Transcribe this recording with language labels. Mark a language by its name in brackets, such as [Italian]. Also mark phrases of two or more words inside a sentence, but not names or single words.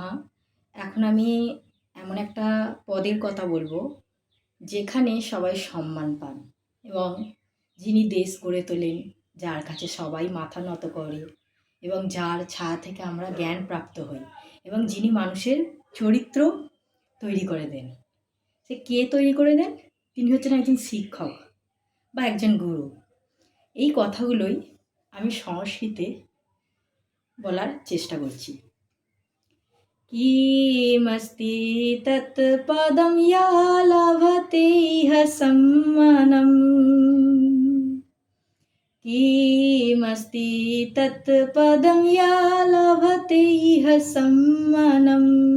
[Bangla] এখন আমি এমন একটা পদের কথা বলবো, যেখানে সবাই সম্মান পান এবং যিনি দেশ গড়ে তোলেন, যার কাছে সবাই মাথা নত করে এবং যার ছায়া থেকে আমরা জ্ঞান প্রাপ্ত হই এবং যিনি মানুষের চরিত্র তৈরি করে দেন। সে কে তৈরি করে দেন? তিনি হচ্ছেন একজন শিক্ষক বা একজন গুরু। এই কথাগুলোই আমি সংস্কৃতে বলার চেষ্টা করছি। [Sanskrit] किमस्ति तत्पदं या लभते इह सम्मानम्। किमस्ति तत्पदं या लभते इह सम्मानम्।